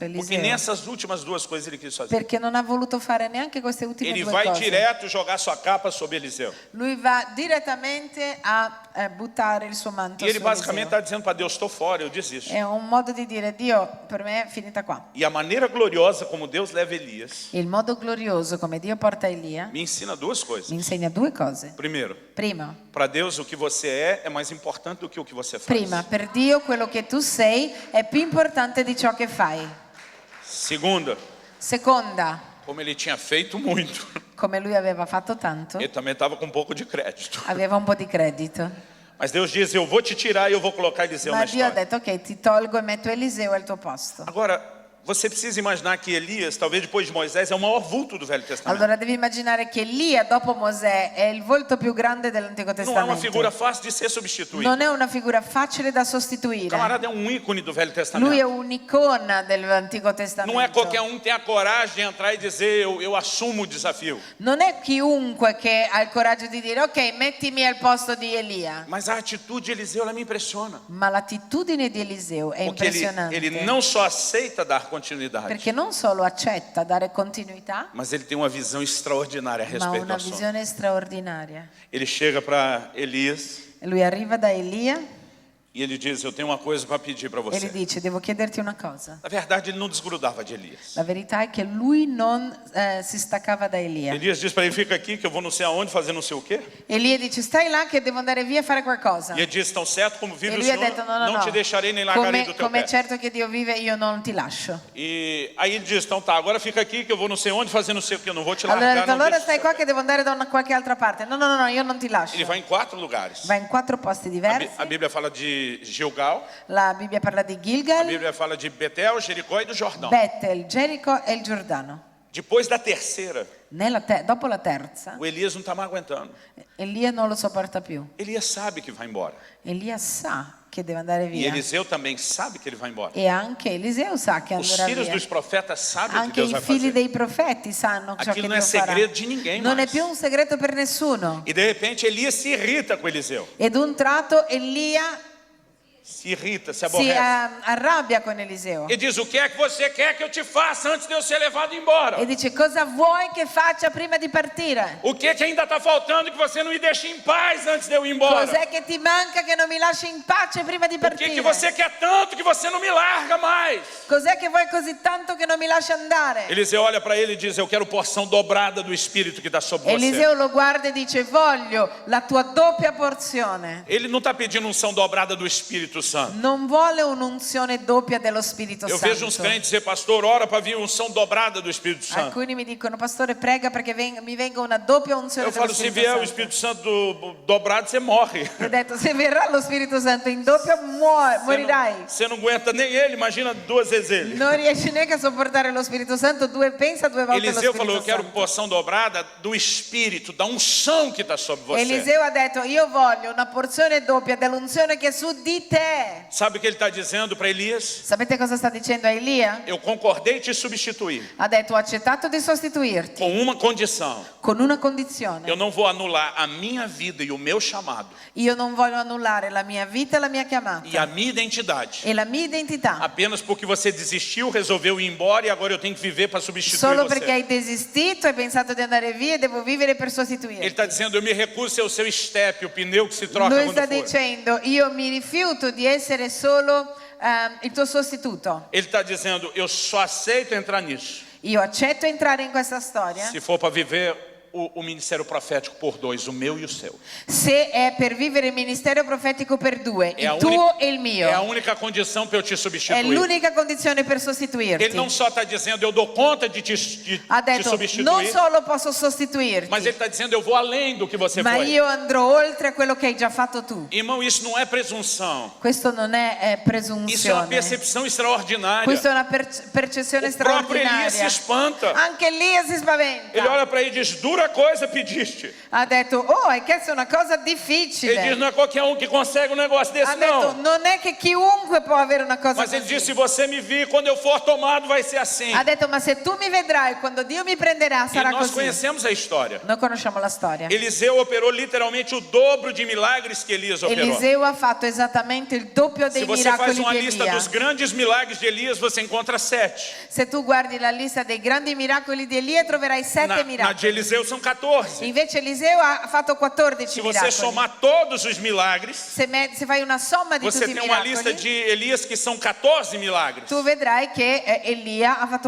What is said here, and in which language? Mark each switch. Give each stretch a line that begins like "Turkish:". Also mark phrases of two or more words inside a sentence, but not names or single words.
Portuguese: Porque
Italian: Eliseo.
Portuguese: nessas últimas duas coisas ele quis fazer.
Italian: Perché non ha voluto fare neanche queste ultime
Portuguese: Ele 2 vai
Italian: cose.
Portuguese: direto jogar sua capa sobre Eliseu.
Italian: Lui va direttamente a buttare il suo manto
Portuguese: E ele
Italian: su
Portuguese: basicamente está
Italian: Eliseo.
Portuguese: dizendo para Deus, estou fora, eu desisto.
Italian: È un modo di dire, Dio, per me è finita qua.
Portuguese: E a maneira gloriosa como Deus leva Elias,
Italian: Il modo glorioso come Dio porta Elia
Portuguese: me ensina duas coisas.
Italian: mi insegna 2 cose.
Portuguese: Primeiro,
Italian: Prima,
Portuguese: para Deus o que você é mais importante do que o que você faz.
Italian: prima, per Dio quello che tu sei è più importante di ciò che fai.
Portuguese: Segunda,
Italian: Seconda,
Portuguese: como ele tinha feito muito,
Italian: come lui aveva fatto tanto,
Portuguese: ele também estava com um pouco de crédito.
Italian: aveva un po' di credito.
Portuguese: Mas Deus diz, eu vou te tirar e eu vou colocar Eliseu
Italian: Ma
Portuguese: na
Italian: Dio ha
Portuguese: história.
Italian: detto, ok, ti tolgo e metto Eliseo al tuo posto.
Portuguese: Agora, você precisa imaginar que Elias, talvez depois de Moisés, é o maior vulto do Velho Testamento.
Italian: Allora devi immaginare che Elia, dopo Mosè, è il volto più grande dell'Antico
Portuguese: Não é uma
Italian: Testamento.
Portuguese: figura fácil de ser substituída.
Italian: Non è una figura facile da sostituire.
Portuguese: O camarada é um ícone do Velho
Italian: Lui è
Portuguese: Testamento.
Italian: un'icona dell'Antico Testamento.
Portuguese: Não é qualquer um que tem a coragem de entrar e dizer, eu assumo o desafio.
Italian: Non è chiunque che ha il coraggio di dire ok, mettimi al posto di Elia.
Portuguese: Mas a atitude de Eliseu, ela me impressiona.
Italian: Ma l'attitudine di Eliseo è
Portuguese: Porque
Italian: impressionante.
Portuguese: ele não só aceita dar continuidade,
Italian: Perché non solo accetta dare continuità,
Portuguese: mas ele tem uma visão extraordinária a
Italian: ma
Portuguese: respeito do
Italian: una
Portuguese: assunto.
Italian: visione straordinaria.
Portuguese: Ele chega para Elias
Italian: Lui arriva da Elia
Portuguese: e ele diz, eu tenho uma coisa para pedir para
Italian: e gli
Portuguese: você.
Italian: dice devo chiederti una cosa.
Portuguese: Na verdade, ele não desgrudava de Elias.
Italian: La verità è che lui non si staccava da Elia.
Portuguese: Elias diz para ele, fica aqui que eu vou não sei aonde fazer não sei o quê.
Italian: Elia dice stai là che devo andare via a fare qualcosa.
Portuguese: E ele diz, tão certo como vive
Italian: E
Portuguese: o
Italian: lui ha
Portuguese: Senhor,
Italian: detto no, no,
Portuguese: não
Italian: no.
Portuguese: te deixarei nem largarei do teu
Italian: Come
Portuguese: pé.
Italian: è certo che Dio vive, io non ti lascio.
Portuguese: E aí ele diz, então tá, agora fica aqui que eu vou não sei onde fazer não sei o quê, eu não vou te
Italian: Allora ha
Portuguese: largar.
Italian: detto
Portuguese: Não
Italian: allora
Portuguese: deixo
Italian: stai
Portuguese: do
Italian: qua
Portuguese: teu pé."
Italian: che devo andare da qualche altra parte. No, no, no, no, io non ti lascio.
Portuguese: Ele vai em 4 lugares.
Italian: Va in 4 posti diversi.
Portuguese: A Bíblia fala de Gilgal,
Italian: La Bibbia parla di
Portuguese: a
Italian: Gilgal,
Portuguese: Bíblia fala de Betel, Jericó e do Jordão.
Italian: Betel, Gerico e il Giordano.
Portuguese: Depois da terceira,
Italian: Dopo la terza,
Portuguese: o Elias não está mais aguentando.
Italian: Elia non lo sopporta più.
Portuguese: Elias sabe que vai embora.
Italian: Elia sa che deve andare
Portuguese: E
Italian: via.
Portuguese: Eliseu também sabe que ele vai embora.
Italian: E anche Eliseo sa che
Portuguese: Os
Italian: andrà
Portuguese: filhos
Italian: via.
Portuguese: dos profetas sabem o que
Italian: Anche
Portuguese: Deus
Italian: i
Portuguese: vai
Italian: figli
Portuguese: fazer.
Italian: dei profeti sanno ciò
Portuguese: Aquilo
Italian: che non è Dio farà.
Portuguese: segredo di ninguém
Italian: Non è
Portuguese: mais.
Italian: più un segreto per nessuno.
Portuguese: E de repente Elias se irrita com Eliseu.
Italian: Ed un tratto Elia
Portuguese: Se irrita, se
Italian: si
Portuguese: aborrece.
Italian: arrabbia con Eliseo.
Portuguese: E diz, o que é que você quer que eu te faça antes de eu ser levado embora?
Italian: E dice cosa vuoi che faccia prima di partire?
Portuguese: O que é que ainda está faltando que você não me deixe em paz antes de eu ir embora?
Italian: Cos'è che ti manca che non mi lasci in pace prima di
Portuguese: O que é
Italian: partire?
Portuguese: que você quer tanto que você não me larga mais?
Italian: Cos'è che vuoi così tanto che non mi lasci andare?
Portuguese: Eliseu olha para ele e diz, eu quero porção dobrada do Espírito que está sobre você.
Italian: Eliseo lo guarda e dice voglio la tua doppia porzione.
Portuguese: Ele não está pedindo unção dobrada do Espírito Santo.
Italian: Non vuole un'unzione doppia dello Spirito
Portuguese: Eu vejo uns
Italian: Santo.
Portuguese: crentes dizer, pastor, ora para vir unção dobrada do Espírito Santo.
Italian: Alcuni mi dicono pastore prega perché mi venga una doppia unzione
Portuguese: Eu
Italian: dello
Portuguese: falo, se
Italian: Spirito
Portuguese: vier o
Italian: Santo.
Portuguese: Espírito Santo dobrado, você morre.
Italian: Ho detto se verrà lo Spirito Santo in doppia morirai.
Portuguese: Você não aguenta nem ele, imagina 2 vezes ele.
Italian: Non riesci neanche a sopportare lo Spirito Santo, pensa 2 volte
Portuguese: Eliseu
Italian: lo
Portuguese: falou, eu
Italian: Spirito
Portuguese: quero
Italian: Santo.
Portuguese: porção dobrada do Espírito, da unção que está sobre você.
Italian: Eliseo ha detto io voglio una porzione doppia dell'unzione che è su di te. è.
Portuguese: Sabe o que ele está dizendo para Elias?
Italian: Sapete cosa sta dicendo a Elia?
Portuguese: Eu concordei te substituir
Italian: Ha detto: ho accettato di sostituirti
Portuguese: com uma condição.
Italian: con una condizione.
Portuguese: Eu não vou anular a minha vida e o meu chamado
Italian: Io non voglio annullare la mia vita e la mia chiamata
Portuguese: e a minha identidade
Italian: e la mia identità
Portuguese: apenas porque você desistiu, resolveu ir embora e agora eu tenho que viver para substituir
Italian: solo
Portuguese: você.
Italian: perché hai desistito, hai pensato di andare via e devo vivere per
Portuguese: Ele
Italian: sostituirti.
Portuguese: está dizendo, eu me recuso a ser o seu estepe, o pneu que se troca
Italian: Lui
Portuguese: quando
Italian: sta
Portuguese: for.
Italian: dicendo: io mi rifiuto di essere solo il tuo sostituto.
Portuguese: Ele está dizendo, eu só aceito entrar nisso
Italian: Io accetto entrare in questa storia
Portuguese: se for para viver o ministério profético por dois, o meu e o seu.
Italian: se è per vivere il ministero profetico per due,
Portuguese: É a,
Italian: il tuo e il
Portuguese: é a
Italian: mio.
Portuguese: única condição para eu te
Italian: È
Portuguese: substituir.
Italian: l'unica condizione per
Portuguese: Ele
Italian: sostituirti.
Portuguese: não só está dizendo, eu dou conta de te
Italian: Ha detto: non
Portuguese: substituir,
Italian: solo posso sostituirti,
Portuguese: mas ele está dizendo, eu vou além do que você
Italian: ma
Portuguese: foi.
Italian: io andrò oltre a quello che hai già fatto tu.
Portuguese: Irmão, isso não é presunção.
Italian: Questo non è
Portuguese: Isso é uma
Italian: presunzione.
Portuguese: percepção extraordinária.
Italian: Questa è una percezione
Portuguese: O próprio Elias se
Italian: straordinaria.
Portuguese: espanta.
Italian: Anche Elia si spaventa.
Portuguese: Ele olha para ele e diz, dura coisa pediste.
Italian: Ha detto: oh, hai chiesto una cosa
Portuguese: Ele diz,
Italian: difficile.
Portuguese: não é qualquer um que consegue um negócio desse,
Italian: Ha detto:
Portuguese: não.
Italian: non è che chiunque può avere una cosa
Portuguese: Mas ele diz, se
Italian: così.
Portuguese: você me vir, quando eu for tomado, vai ser assim.
Italian: Ha detto: ma se tu mi vedrai, quando Dio mi prenderà,
Portuguese: E
Italian: sarà
Portuguese: nós
Italian: così.
Portuguese: conhecemos a história.
Italian: Noi conosciamo la storia.
Portuguese: Eliseu operou literalmente o dobro de milagres que Elias operou.
Italian: Eliseo ha fatto esattamente il doppio
Portuguese: Se
Italian: dei
Portuguese: você faz
Italian: miracoli
Portuguese: uma
Italian: di
Portuguese: lista
Italian: Elia.
Portuguese: dos grandes milagres de Elias, você encontra 7.
Italian: Se tu guardi la lista dei grandi miracoli di Elia, troverai 7
Portuguese: Na de
Italian: miracoli.
Portuguese: Eliseu são 14.
Italian: Invece Eliseo ha fatto 14
Portuguese: Se você
Italian: miracoli.
Portuguese: somar todos os milagres,
Italian: Se fai una somma di
Portuguese: você
Italian: tutti i
Portuguese: tem uma lista
Italian: miracoli,
Portuguese: de Elias que são 14 milagres.
Italian: tu vedrai che Elia ha fatto